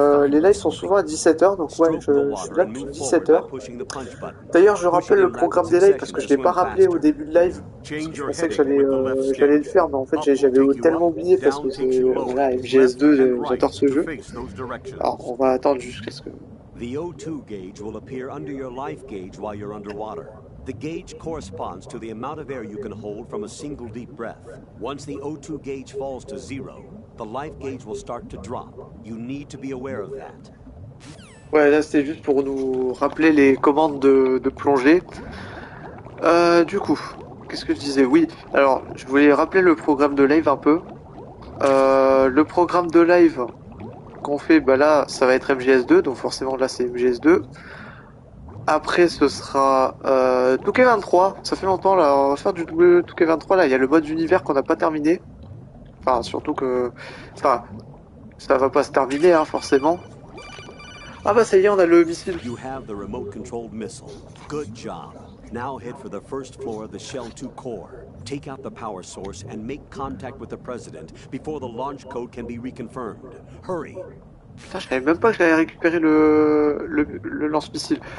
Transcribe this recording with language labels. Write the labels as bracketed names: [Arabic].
[French] Les lives sont souvent à 17h, donc ouais, je suis là depuis 17h. D'ailleurs, je rappelle le programme des lives parce que je l'ai pas rappelé au début de live. Je pensais que j'allais le faire, mais en fait j'avais tellement oublié parce que c'est voilà, MGS2, j'adore ce jeu. Alors on va attendre jusqu'à ce que... [English] The O2 gauge will appear under your life gauge while you're underwater. The gauge corresponds to the amount of air you can hold from a single deep breath. Once the O2 gauge falls to 0, the life gauge will start to drop. You need to be aware of that. [French] Ouais, là c'était juste pour nous rappeler les commandes de plongée. Du coup, qu'est-ce que je disais? Oui, alors je voulais rappeler le programme de live un peu. Le programme de live qu'on fait, bah là ça va être MGS2, donc forcément là c'est MGS2. Après ce sera Touquet 23, ça fait longtemps là, on va faire du double Touquet 23 là, il y a le mode univers qu'on n'a pas terminé. Enfin surtout que... Enfin, ça va pas se terminer hein, forcément. Ah bah ça y est, on a le missile. [English] You have the remote controlled missile. Good job. Now head for the first floor of the Shell 2 core. Take out the power source and make contact with the president before the launch code can be reconfirmed. Hurry. [French] Putain, je savais même pas que j'allais récupérer le lance-missile.